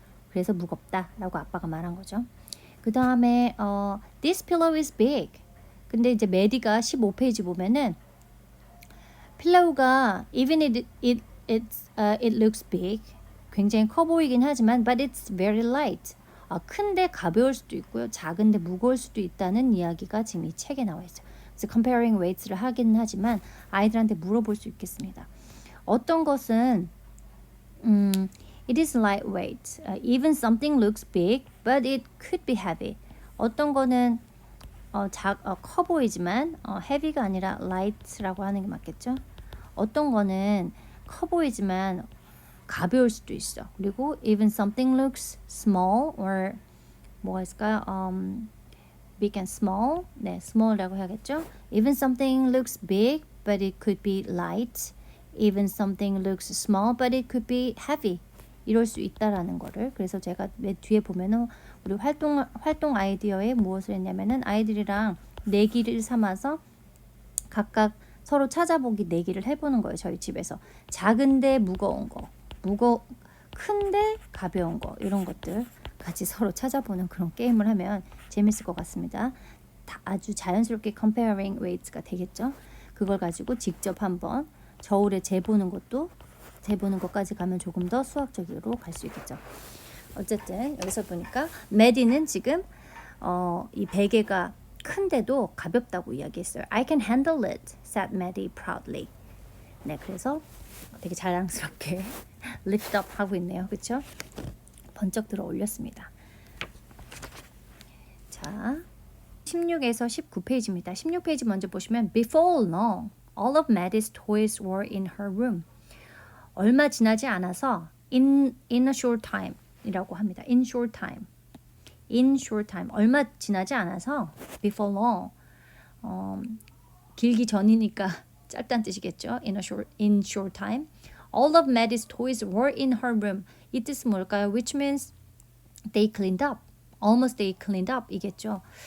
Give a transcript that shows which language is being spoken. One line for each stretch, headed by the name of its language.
Korean: 그래서 무겁다라고 아빠가 말한 거죠. 그 다음에
English: this pillow is big.
Korean: 근데 이제 메디가 15페이지 보면은 필로우가
English: even it looks big.
Korean: 굉장히 커 보이긴 하지만
English: but it's very light.
Korean: 큰데 가벼울 수도 있고요. 작은데 무거울 수도 있다는 이야기가 지금 이 책에 나와 있어요. 그래서
English: comparing weights
Korean: 를 하긴 하지만 아이들한테 물어볼 수 있겠습니다. 어떤 것은
English: it is lightweight. Even something looks big, but it could be heavy.
Korean: 어떤 거는 커 보이지만 heavy가 아니라 light라고 하는 게 맞겠죠? 어떤 거는 커 보이지만 가벼울 수도 있어. 그리고
English: even something looks small or
Korean: 뭐가 있을까요?
English: big and small.
Korean: 네, small이라고 해야겠죠?
English: Even something looks big, but it could be light. Even something looks small, but it could be heavy.
Korean: 이럴 수 있다라는 거를. 그래서 제가 뒤에 보면은 우리 활동 아이디어에 무엇을 했냐면은 아이들이랑 내기를 삼아서 각각 서로 찾아보기 내기를 해보는 거예요. 저희 집에서 작은데 무거운 거, 큰데 가벼운 거 이런 것들 같이 서로 찾아보는 그런 게임을 하면 재밌을 것 같습니다. 아주 자연스럽게
English: comparing weights
Korean: 가 되겠죠. 그걸 가지고 직접 한번 저울에 재보는 것까지 가면 조금 더 수학적으로 갈 수 있겠죠. 어쨌든 여기서 보니까 메디는 지금 이 베개가 큰데도 가볍다고 이야기했어요.
English: I can handle it, said Maddie proudly.
Korean: 네, 그래서 되게 자랑스럽게
English: lift up
Korean: 하고 있네요. 그렇죠? 번쩍 들어 올렸습니다. 자, 16에서 19페이지입니다. 16페이지 먼저 보시면
English: Before long, all of Maddie's toys were in her room.
Korean: 얼마 지나지 않아서
English: in a short time
Korean: 이라고 합니다.
English: in short time.
Korean: 얼마 지나지 않아서
English: before long.
Korean: 길기 전이니까 짧다는 뜻이겠죠.
English: in short time. All of Maddie's toys were in her room.
Korean: 이 뜻은 뭘까요?
English: Which means they cleaned up. Almost they cleaned up
Korean: 이겠죠.